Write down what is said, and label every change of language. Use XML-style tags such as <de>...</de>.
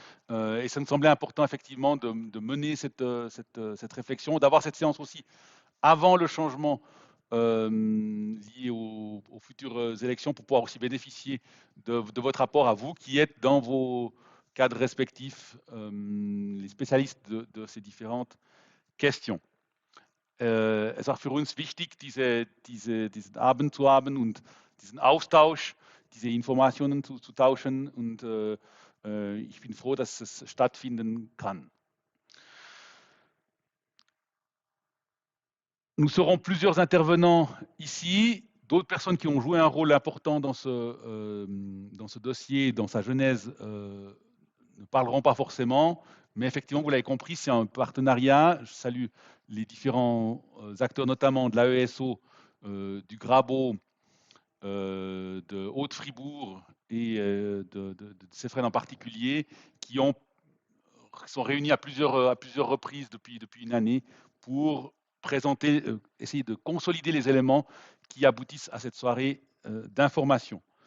<fr>Et ça nous semblait important effectivement de mener cette réflexion, d'avoir cette séance aussi avant le changement lié aux futures élections pour pouvoir aussi bénéficier de votre rapport à vous qui êtes dans vos cadres respectifs, les spécialistes de ces différentes questions.</fr> <de>Es war für uns wichtig, diesen Abend zu haben und diesen Austausch, diese Informationen zu tauschen und ich bin froh, dass es stattfinden kann.</de> <fr>Nous serons plusieurs intervenants ici, d'autres personnes qui ont joué un rôle important dans ce dossier, dans sa genèse, ne parleront pas forcément, mais effectivement, vous l'avez compris, c'est un partenariat. Je salue les différents acteurs, notamment de l'AESO, du Grabo, de Haute-Fribourg et de Cefren en particulier, qui sont réunis à plusieurs reprises depuis une année pour présenter, essayer de consolider les éléments qui aboutissent à cette soirée d'information.</fr>